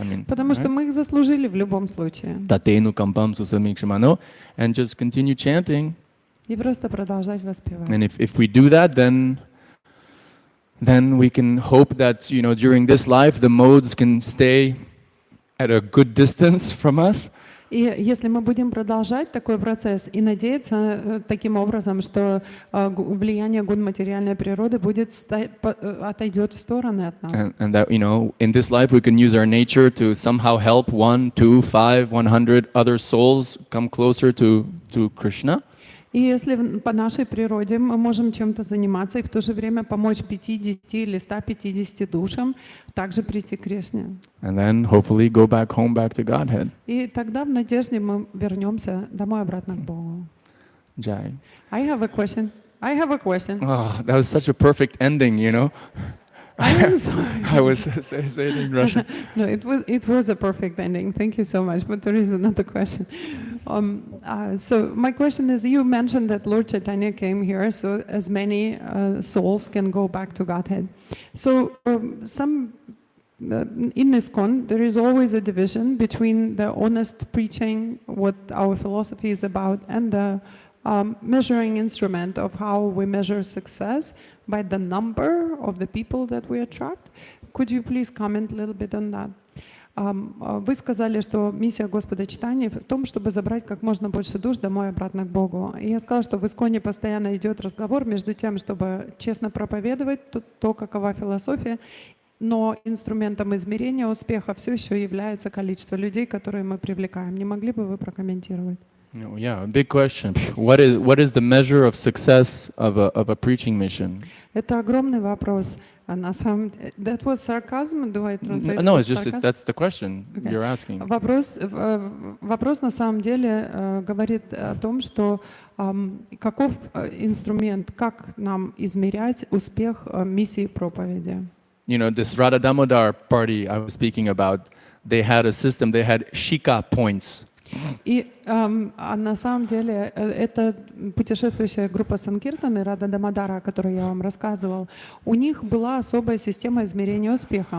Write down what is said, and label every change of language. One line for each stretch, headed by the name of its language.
Russian: Потому что мы их заслужили в любом случае.
Sanskrit: Tatenu kampam susamikshmano,
English: and just continue chanting.
Russian: И просто продолжать воспевать.
English: And if we do that, then we can hope that during this life the modes can stay at a good distance from us.
Russian: И если мы будем продолжать такой процесс и надеяться таким образом, что влияние гун материальной природы отойдет в стороны от нас.
English: And that in this life we can use our nature to somehow help 1, 2, 5, 100 other souls come closer to Krishna.
Russian: И если по нашей природе мы можем чем-то заниматься и в то же время помочь 50 или 150 душам также прийти к Кришне.
English: And then hopefully go back to Godhead.
Russian: И тогда в надежде мы вернемся домой обратно к Богу.
English: Jai. I have a question. Oh, that was such a perfect ending, I'm sorry. I was saying it in Russian. No, it was a perfect ending. Thank you so much. But there is another question. So my question is: you mentioned that Lord Chaitanya came here, so as many souls can go back to Godhead. So in ISKCON, there is always a division between the honest preaching, what our philosophy is about, and the measuring instrument of how we measure success by the number of the people that we attract. Could you please comment a little bit on that?
Russian: Вы сказали, что миссия Господа Чайтаньи в том, чтобы забрать как можно больше душ домой обратно к Богу. И я сказала, что в ISKCON постоянно идет разговор между тем, чтобы честно проповедовать то, какова философия, но инструментом измерения успеха все еще является количество людей, которые мы привлекаем. Не могли бы вы прокомментировать?
English: Yeah, a big question. What is the measure of success of a preaching mission?
Russian: Это огромный вопрос. На самом деле,
English: that was sarcasm? Do I translate? No, it's just that's the question you're asking.
Russian: Вопрос на самом деле говорит о том, что каков инструмент, как нам измерять успех миссии проповеди.
English: This Radha Damodar party I was speaking about, they had a system. They had shika points.
Russian: И на самом деле это путешествующая группа Санкиртаны, Рада Дамодара, о которой я вам рассказывал, у них была особая система измерения успеха.